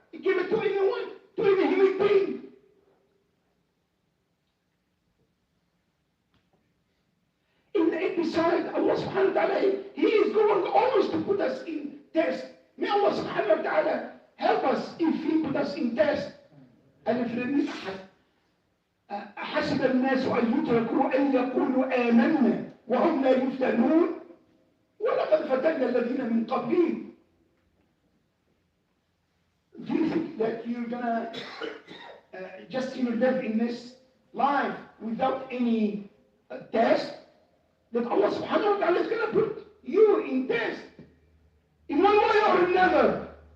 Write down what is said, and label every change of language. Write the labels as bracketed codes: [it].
[en] He gave it to anyone, to any human being. And besides, Allah subhanahu wa ta'ala, He is going always to put us in test. May Allah subhanahu wa ta'ala help us if He put us in test. [ar] ألف أحسب الناس أن يتركوا أن يقولوا آمنا وهم لا يفتنون ولقد فتنا الذين من قبلهم. [en] Do you think that you're gonna just live in this life without any test? That Allah subhanahu wa ta'ala is gonna put you in test in one way or another.